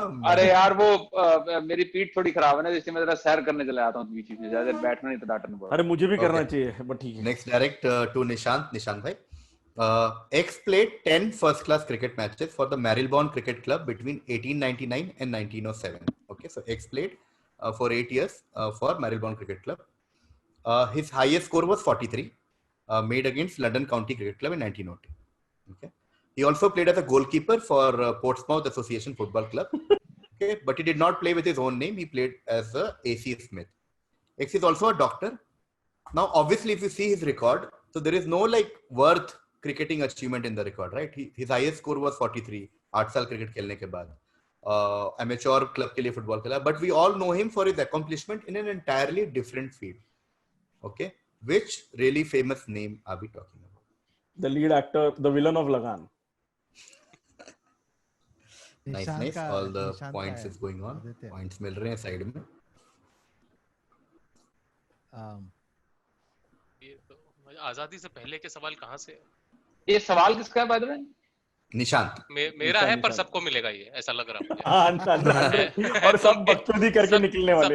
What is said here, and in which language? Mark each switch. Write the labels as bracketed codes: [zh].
[hi] अरे यार वो मेरी पीठ थोड़ी खराब है ना, इसलिए मैं जरा सैर करने चला आता हूँ बीच में. ज्यादा बैठना नहीं तो डांटना पड़ता. अरे मुझे भी करना चाहिए, बट ठीक है. [en] Next direct to Nishant भाई. X played 10 first-class cricket matches for the Marylebone Cricket Club between 1899 and 1907. Okay, so X played for 8 years for Marylebone Cricket Club. His highest score was 43, made against London County Cricket Club in 1902. Okay, he also played as a goalkeeper for Portsmouth Association Football Club. Okay, but he did not play with his own name. He played as A.C. Smith. X is also a doctor. Now, obviously, if you see his record, so there is no like worth cricketing achievement in the record, right? His highest score was 43 [hi] 8 साल cricket खेलने के बाद, amateur club के लिए football खेला, [en] but we all know him for his accomplishment in an entirely different field. Okay, which really famous name are we talking about? The lead actor, the villain of Lagan. Nice. All the points is going on. [hi] Points मिल रहे हैं side में. ये तो आजादी से पहले के सवाल कहाँ से? ये सवाल किसका है बाय द वे? निशांत. मेरा है, पर सबको मिलेगा ये, ऐसा लग रहा मुझे. और सब बकचोदी करके निकलने वाले.